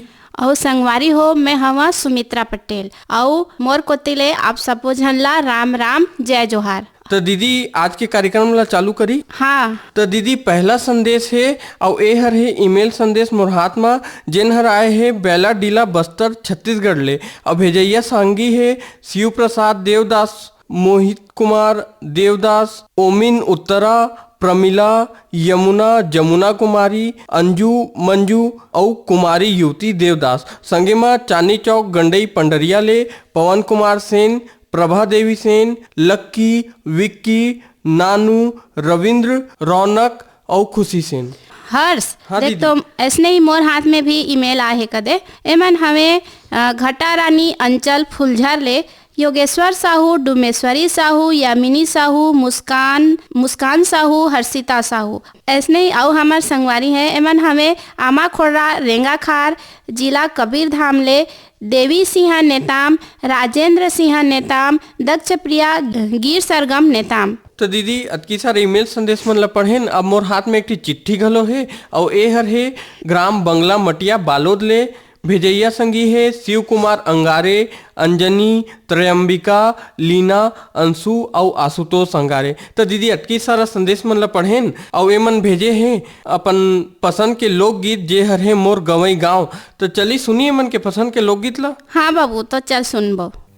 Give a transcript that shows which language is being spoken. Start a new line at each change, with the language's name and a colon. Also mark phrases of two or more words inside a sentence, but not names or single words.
Chhattisgarhi: और संगवारी हो मैं हवा सुमित्रा पटेल और मोर कोतिले आप सबो झन ला राम राम जय जोहार। तो दीदी आज के कार्यक्रम ला चालू करी। हाँ तो दीदी पहला संदेश है और ए हर है ईमेल संदेश मोर हाथ में, जेन हर आए है बेला डीला बस्तर छत्तीसगढ़ ले। और भेजैया सांगी है शिव प्रसाद देवदास, मोहित कुमार देवदास, ओमिन उत्तरा, प्रमिला, यमुना, जमुना कुमारी, अंजू मंजू और कुमारी युवती देवदास। संगे में चांदी चौक गंडई पंडरिया ले पवन कुमार सेन, प्रभा देवी सेन, लक्की, विक्की, नानू, रविंद्र, रौनक और खुशी सेन। हर्ष हाँ देख तो ऐसने ही मोर हाथ में भी ईमेल आए कदे। एमन हमें घटा रानी अंचल फुलझर ले योगेश्वर साहू, डुमेश्वरी साहू, यामिनी साहू, मुस्कान साहू, हर्षिता साहू ऐसने ही और हमार संगवारी हैं। एमन हमें आमा खोड़ा रेंगा खार जिला कबीर धाम ले देवी सिंह नेताम, राजेंद्र सिंह नेताम, दक्ष प्रिया गिर सरगम नेताम। तो दीदी अतकी सारे ईमेल संदेश मन ला पढ़ेन। अब मोर हाथ में एक चिट्ठी घलो है और ए हर है ग्राम बंगला मटिया बालोद ले। भेजैया संगी है शिव कुमार अंगारे, अंजनी, त्रयंबिका, लीना, अंशु और आशुतोष अंगारे। तो दीदी अटकी सारा संदेश मन ला पढ़ेन और ए मन भेजे हैं अपन पसंद के लोकगीत जे हर है मोर गवई गाँव। तो चली सुनिए मन के पसंद के लोकगीत ला। हाँ बाबू तो चल सुनबो।